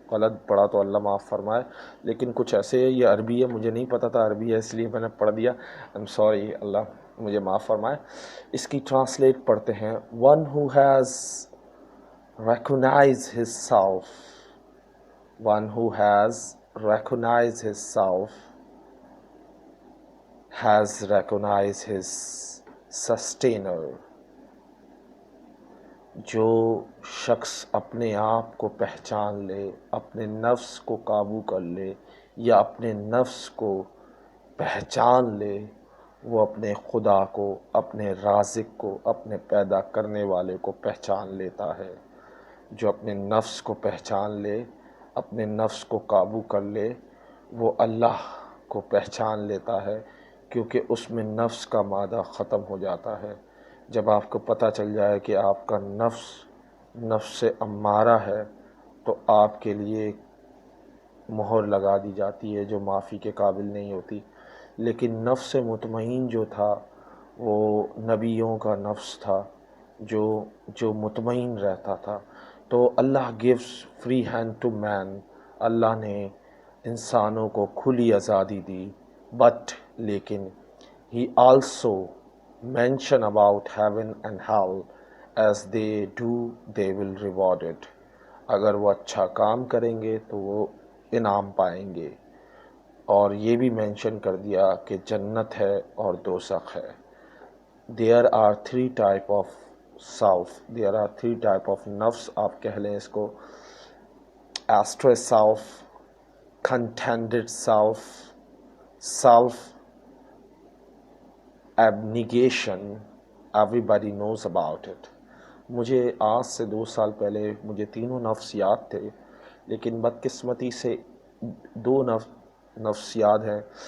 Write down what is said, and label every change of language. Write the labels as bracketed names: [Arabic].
[Urdu] غلط پڑھا تو اللہ معاف فرمائے، لیکن کچھ ایسے یہ عربی ہے، مجھے نہیں پتا تھا عربی ہے اس لیے میں نے پڑھ دیا. [English] I'm sorry، [Urdu] اللہ مجھے معاف فرمائے. اس کی ٹرانسلیٹ پڑھتے ہیں [English] one who has recognized his self. One who has recognized his self has recognized his sustainer. [Urdu] جو شخص اپنے آپ کو پہچان لے، اپنے نفس کو قابو کر لے یا اپنے نفس کو پہچان لے، وہ اپنے خدا کو، اپنے رازق کو، اپنے پیدا کرنے والے کو پہچان لیتا ہے. جو اپنے نفس کو پہچان لے، اپنے نفس کو قابو کر لے، وہ اللہ کو پہچان لیتا ہے، کیونکہ اس میں نفس کا مادہ ختم ہو جاتا ہے. جب آپ کو پتہ چل جائے کہ آپ کا نفس امارہ ہے تو آپ کے لیے مہر لگا دی جاتی ہے جو معافی کے قابل نہیں ہوتی. لیکن نفس مطمئن جو تھا وہ نبیوں کا نفس تھا جو مطمئن رہتا تھا. [English] تو Allah gives free hand to man. [Urdu] اللہ نے انسانوں کو کھلی آزادی دی، بٹ لیکن [English] he also mention about heaven and hell as they do they will reward it. [Urdu] اگر وہ اچھا کام کریں گے تو وہ انعام پائیں گے. اور یہ بھی مینشن کر دیا کہ جنت ہے اور دوزخ ہے. [English] There are three type of self, there are three type of نفس [Urdu] آپ کہہ لیں اس کو. [English] astral self, contented self, self abnegation. Everybody knows about it. [Urdu] مجھے آج سے 2 سال پہلے مجھے تینوں نفس یاد تھے، لیکن بدقسمتی سے 2 نفس یاد ہیں.